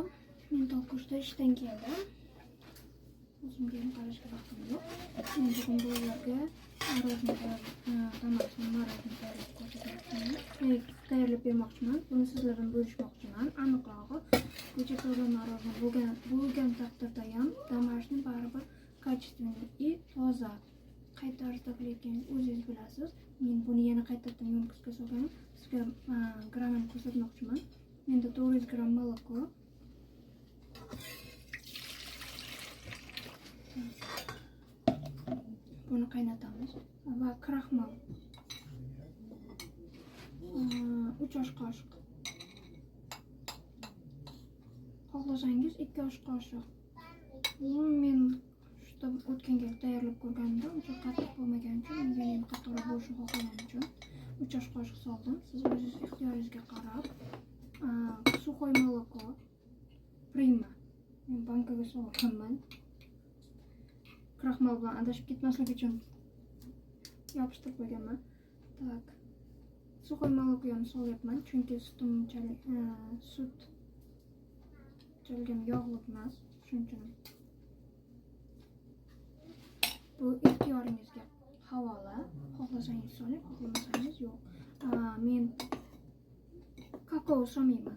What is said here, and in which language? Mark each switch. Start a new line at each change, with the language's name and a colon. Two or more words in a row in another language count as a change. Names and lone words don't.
Uzbek: Men Tokushda ishdan keldim. O'zimga ham qarashga vaqtim yo'q. Men bugun bolalarga tomatni tayyorlab ko'rsatmoqchiman. Tayyorlab bermoqchiman. Buni sizlar bilan bo'lishmoqchiman. Aniqrog'i, ko'cha to'g'ri bo'lgan taqdirda ham domashni baribir
Russian: качественный и
Uzbek: toza. Qay tarzda qilayotganingizni o'zingiz bilasiz. Men buni yana qaytadan yo'nqisga solganim, sizga grammini ko'rsatmoqchiman. Menda 400 gram молоко. Buni qaynatamiz va kraxmal 3 osh qoshiq. Xohlasangiz 2 osh qoshiq. Men o'tgan gal tayyorlab ko'rganimda uncha qattiq bo'lmagani uchun, menga ham qattiqroq bo'lishini xohlaganim uchun 3 osh qoshiq soldim. Siz o'zingiz ixtiyoringizga qarab
Russian: сухое молоко
Uzbek: prima. Men bankaga solganman. Kraxmal bilan adashib ketmaslik uchun yopishtirib qo'yganman. Tak.
Russian: Сухое молоко
Uzbek: ham solyapman, chunki sut chalgan yog'li emas, shuning uchun. Bu ixtiyoringizga havola. Xohlasangiz soling, xohlamasangiz yo'q. Men kakao solmayman.